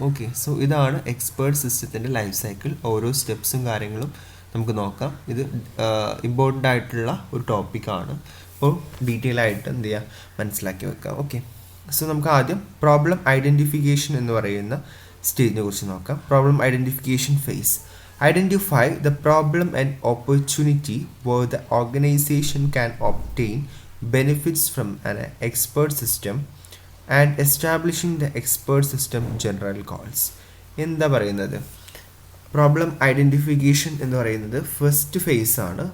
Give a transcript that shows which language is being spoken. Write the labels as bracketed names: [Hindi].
[Malayalam] Okay, so ഇതാണ് expert സിസ്റ്റത്തിൻ്റെ life cycle. ഓരോ സ്റ്റെപ്സും കാര്യങ്ങളും നമുക്ക് നോക്കാം. ഇത് ഇമ്പോർട്ടൻ്റ് ആയിട്ടുള്ള ഒരു ടോപ്പിക്കാണ്. അപ്പോൾ ഡീറ്റെയിൽ ആയിട്ട് എന്ത് ചെയ്യുക, മനസ്സിലാക്കി വെക്കാം. ഓക്കെ, സോ നമുക്ക് ആദ്യം പ്രോബ്ലം ഐഡൻറ്റിഫിക്കേഷൻ എന്ന് പറയുന്ന സ്റ്റേജിനെ കുറിച്ച് നോക്കാം. Problem identification face. [English] Identify the problem and opportunity where the organization can obtain benefits from an expert system and establishing the expert system general goals. [Malayalam] എന്താ പറയുന്നത്, പ്രോബ്ലം ഐഡൻറ്റിഫിക്കേഷൻ എന്ന് പറയുന്നത് ഫസ്റ്റ് ഫേസ് ആണ്.